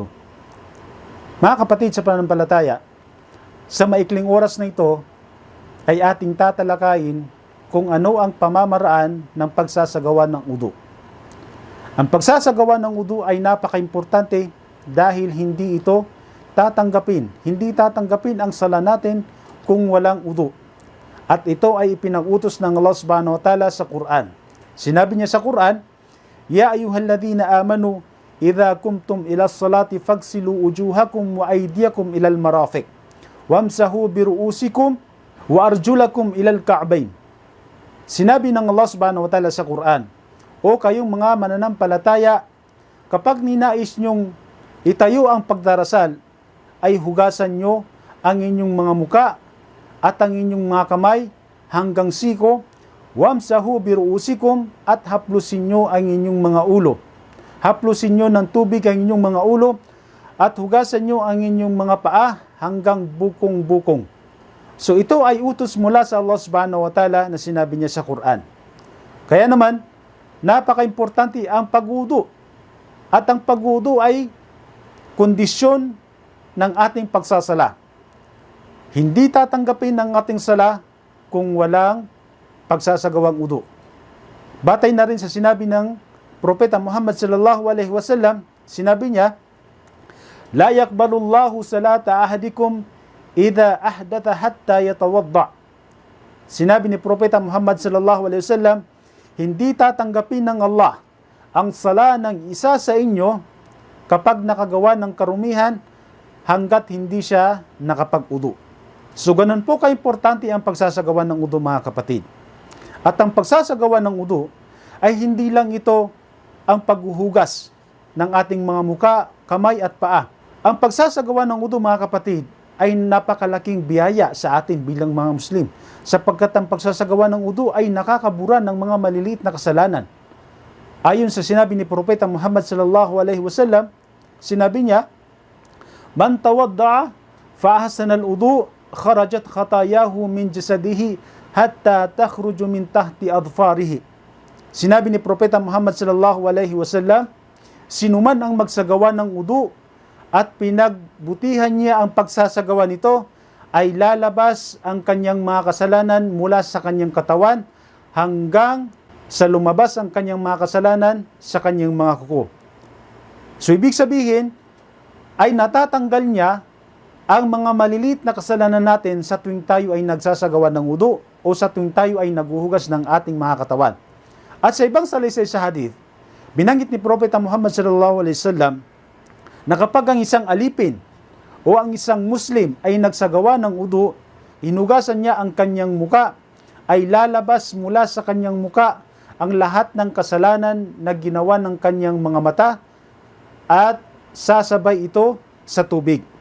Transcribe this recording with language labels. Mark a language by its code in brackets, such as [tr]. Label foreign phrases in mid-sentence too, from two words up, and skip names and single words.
[tl] Mga kapatid sa pananampalataya, sa maikling oras na ito ay ating tatalakayin kung ano ang pamamaraan ng pagsasagawa ng wudu. Ang pagsasagawa ng wudu ay napaka-importante dahil hindi tatanggapin ang sala natin kung walang wudu. At ito ay ipinag-utos ng Allah [ar] سبحانه وتعالى [tl] sa Quran. Sinabi niya sa Quran, [ar] يا أيها الذين آمنوا إذا قمتم إلى الصلاة فاغسلوا وجوهكم وأيديكم إلى المرافق وامسحوا برؤوسكم وأرجلكم إلى الكعبين. [tl] Sinabi ng Allah [ar] سبحانه وتعالى [tl] sa Quran, O kayong mga mananampalataya, kapag ninais nyong itayo ang pagdarasal, ay hugasan nyo ang inyong mga muka at ang inyong mga kamay hanggang siko, [ar] وامسحوا برؤوسكم, [tl] at haplusin nyo ang inyong mga ulo. Haplusin nyo ng tubig ang inyong mga ulo at hugasan nyo ang inyong mga paa hanggang bukong-bukong. So ito ay utos mula sa Allah [ar] سبحانه وتعالى [tl] na sinabi niya sa Quran. Kaya naman, napaka-importante ang pagwudu. At ang pagwudu ay kondisyon ng ating pagsasala. Hindi tatanggapin ang ating sala kung walang pagsasagawang wudu. Batay na rin sa sinabi ng Propeta Muhammad [ar] صلى الله عليه وسلم, [tl] sinabi niya, [ar] لا يقبل الله صلاة أحدكم إذا أحدث حتى يتوضأ. [tl] Sinabi ni Propeta Muhammad [ar] صلى الله عليه وسلم, [tl] hindi tatanggapin ng Allah ang sala ng isa sa inyo kapag nakagawa ng karumihan hanggat hindi siya nakapag-udu. So ganun po ka-importante ang pagsasagawa ng udu, mga kapatid. At ang pagsasagawa ng udu ay hindi lang ito ang paghuhugas ng ating mga muka, kamay at paa. Ang pagsasagawa ng wudu, mga kapatid, ay napakalaking biyaya sa atin bilang mga Muslim, sapagkat ang pagsasagawa ng wudu ay nakakabura ng mga maliliit na kasalanan. Ayon sa sinabi ni Propeta Muhammad [ar] صلى الله عليه وسلم, [tl] sinabi niya, [ar] من توضأ فأحسن الوضوء خرجت خطاياه من جسده حتى تخرج من تحت أظفاره. [tl] Sinabi ni Propeta Muhammad [ar] صلى الله عليه وسلم, [tl] sinuman ang magsagawa ng wudu at pinagbutihan niya ang pagsasagawa nito, ay lalabas ang kanyang mga kasalanan mula sa kanyang katawan hanggang sa lumabas ang kanyang mga kasalanan sa kanyang mga kuko. So ibig sabihin ay natatanggal niya ang mga maliliit na kasalanan natin sa tuwing tayo ay nagsasagawa ng wudu o sa tuwing tayo ay naghuhugas ng ating mga katawan. At sa ibang salaysay sa hadith, binanggit ni Propeta Muhammad [ar] صلى الله عليه وسلم [tl] na kapag ang isang alipin o ang isang Muslim ay nagsagawa ng wudu, hinugasan niya ang kanyang muka, ay lalabas mula sa kanyang muka ang lahat ng kasalanan na ginawa ng kanyang mga mata at sasabay ito sa tubig.